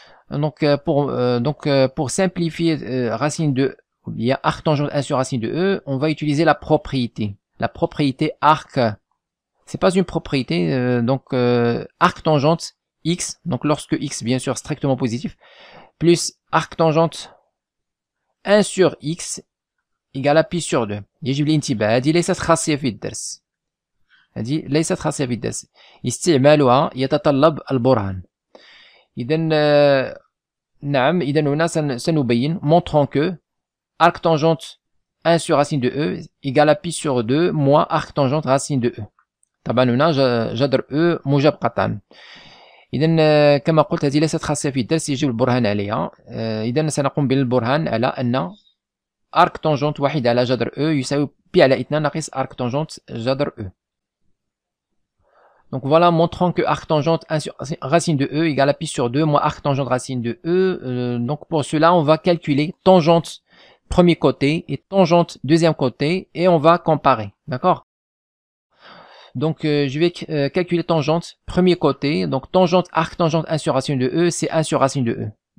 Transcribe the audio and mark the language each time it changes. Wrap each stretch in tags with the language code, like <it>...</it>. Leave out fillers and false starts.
<fr>Donc pour simplifier racine de, il y a arctangente 1 sur racine de e, on va utiliser la propriété. La propriété arc, c'est pas une propriété, arctangente x, donc lorsque x bien sûr strictement positif, plus arctangente 1 sur x égale à pi sur 2.</fr> <ar>يجب الانتباه، هذه ليست خاصية في الدرس. هذه ليست خاصية في الدرس. استعمالها يتطلب البرهان. إذا نعم، إذا هنا سنبين</ar> <fr>montrant que arctangente 1 sur racine de e égale à pi sur 2 moins arctangente racine de e.</fr> <ar>طبعا هنا جذر e موجب قطعا. إذا كما قلت هذه ليست خاصية في الدرس، يجب البرهان عليها. إذا سنقوم بالبرهان على أن arctangente واحد على جذر e يساوي pi على 2 ناقص arctangente جذر e.</ar> <fr>Donc voilà, montrant que arctangente 1 sur racine de e égale à pi sur 2 moins arctangente racine de e. Donc pour cela, on va calculer tangente premier côté et tangente deuxième côté et on va comparer. D'accord? Donc je vais calculer tangente premier côté. Donc tangente arctangente 1 sur racine de e, c'est 1 sur racine de e.</fr>